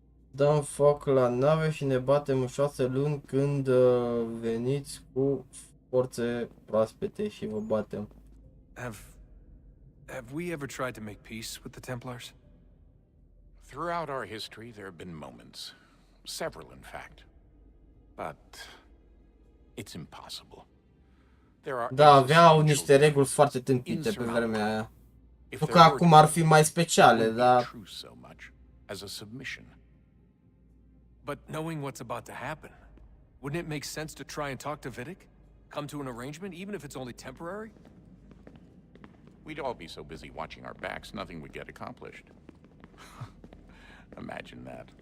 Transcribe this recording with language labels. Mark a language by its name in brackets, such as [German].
[Romanian] Dăm foc la nave și ne batem în 6 luni când veniți cu forțe proaspete și vă batem. [English] Have we ever tried to make peace with the Templars? Throughout our history, there have been moments. Several, in fact. But it's impossible. There are [Romanian] Da, aveau niște reguli foarte tâmpite pe vremea aia. Nu că acum ar fi mai speciale, dar... [English] As a submission. But knowing what's about to happen, wouldn't it make sense to try and talk to Vidic? Come to an arrangement, even if it's only temporary? We'd all be so busy watching our backs, nothing would get accomplished. Imagine that.